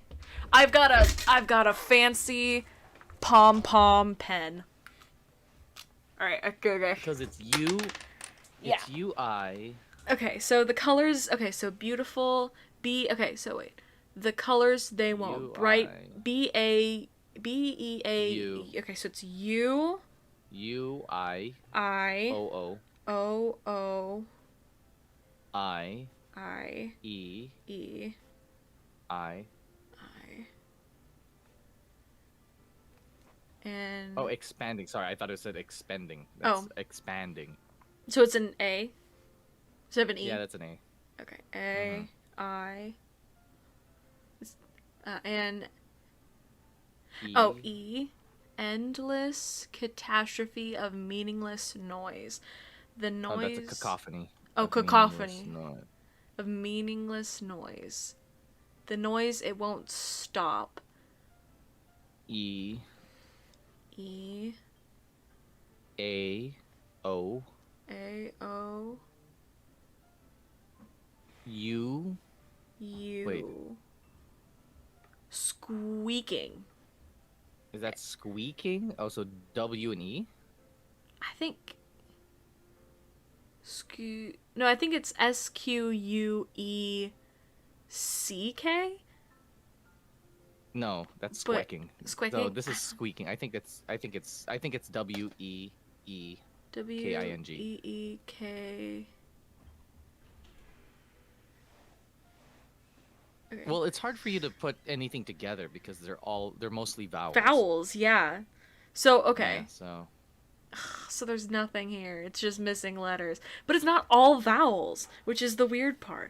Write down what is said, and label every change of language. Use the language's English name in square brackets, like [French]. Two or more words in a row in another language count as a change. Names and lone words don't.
[English] I've got a fancy pom-pom pen. Alright, okay. Because it's you. It's UI. Okay, so the colors... Okay, so beautiful... Okay, so wait. The colors, they won't. UI. Bright... B-E-A... U. Okay, so it's U... U-I... I... O-O... O-O... I... I... E... E... I... I... And... Oh, expanding. Sorry, I thought it said expanding. That's expanding. So it's an A? Instead of an E? Yeah, that's an A. Okay. A... I... and... E. Oh, E. Endless catastrophe of meaningless noise. The noise... Oh, that's a cacophony. Oh, Of cacophony. meaningless noise. Of meaningless noise. The noise, it won't stop. E. E. A. O. A. O. U. U. Wait. Squeaking. Is that squeaking? Oh, so W and E? I think... No, I think it's S-Q-U-E-C-K? No, that's But- squeaking. squeaking? No, this is squeaking. I think it's W E E. K-I-N-G. W-E-E-K... Okay. Well, it's hard for you to put anything together because they're mostly vowels. Vowels, yeah. So, okay. Yeah, So there's nothing here. It's just missing letters. But it's not all vowels, which is the weird part.